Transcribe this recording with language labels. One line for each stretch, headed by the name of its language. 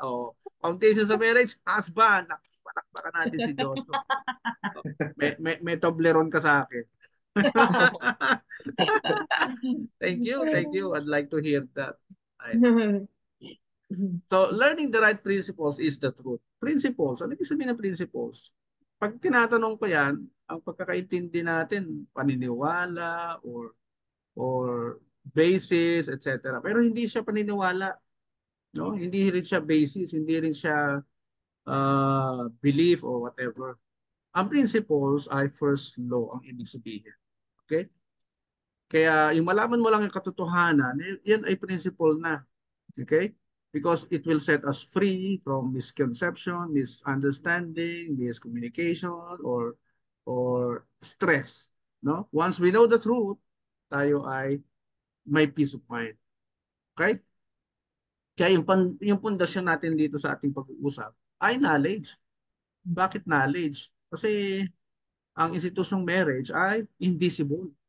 Filipino: Oh, foundation sa marriage, husband. Palakpakan natin si Joshua. Oh, may Toblerone ka sa akin.
English: Thank you, thank you. I'd like to hear that. Right. So, learning the right principles is the truth.
Filipino: Principles, ano ibig sabihin ng principles? Pag tinatanong ko yan, ang pagkakaintindi natin, paniniwala or basis, etc. Pero hindi siya paniniwala, no? Hindi rin siya basis, hindi rin siya belief
English: or whatever.
Filipino: Ang principles ay first law ang ibig sabihin. Okay? Kaya yung malaman mo lang yung katotohanan, yan ay principle na. Okay?
English: Because it will set us free from misconception, misunderstanding, miscommunication, or stress. No? Once we know the truth,
Filipino: tayo ay may
English: peace of mind. Okay?
Filipino: Kaya yung pundasyon natin dito sa ating pag-uusap ay knowledge. Bakit knowledge? Kasi ang institusyong marriage ay invisible.